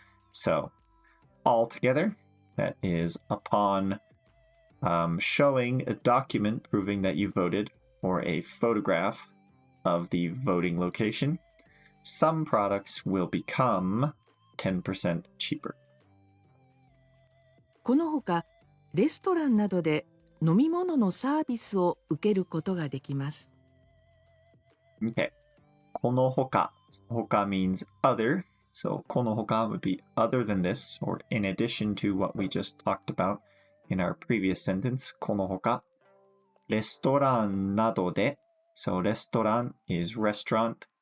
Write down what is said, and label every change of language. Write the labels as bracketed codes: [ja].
[en] So altogether, that is upon showing a document proving that you voted, or a photograph of the voting location, some products will become 10% cheaper. [ja] このほか、レストランなどで飲み物のサービスを受けることができます。 Okay. このほか. [en] ほか means other. So このほか would be other than this, or in addition to what we just talked about in our previous sentence. [ja] このほか.レストランなどで. [en] So レストラン is restaurant.